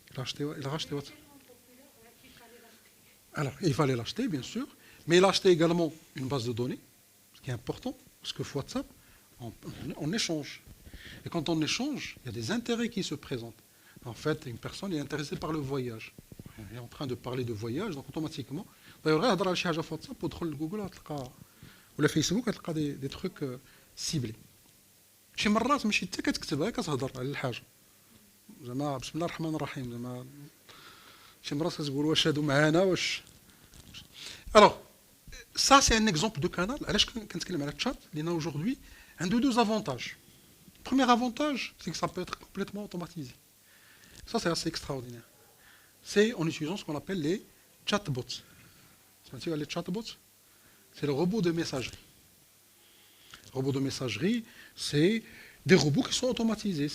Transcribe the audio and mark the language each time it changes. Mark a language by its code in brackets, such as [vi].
[fr] Il a racheté WhatsApp. Alors, il fallait l'acheter, bien sûr, mais il a acheté également une base de données, ce qui est important, parce que WhatsApp, on échange. Et quand on échange, il y a des intérêts qui se présentent. En fait, une personne est intéressée par le voyage. Elle est en train de parler de voyage, donc automatiquement, d'ailleurs, [ar] يهضر على شي حاجه في واتساب وتدخل لجوجل تلقى ولا فيسبوك تلقى [fr] دي تروك سيبلي. [ar] شي مرات ماشي انت كتكتبها كتهضر على الحاجه. زعما بسم الله الرحمن الرحيم زعما شي مرات كتقول واش هادو معانا واش. [fr] Alors, ça c'est un exemple de canal. [ar] علاش كنتكلم على الشات؟ لان [fr] aujourd'hui [ar] عنده [fr] deux avantages. Premier avantage, c'est que ça peut être complètement automatisé. Ça c'est assez extraordinaire. C'est en utilisant ce qu'on appelle les chatbots. Les chatbots, c'est le robot de messagerie. Le robot de messagerie, c'est des robots qui sont automatisés.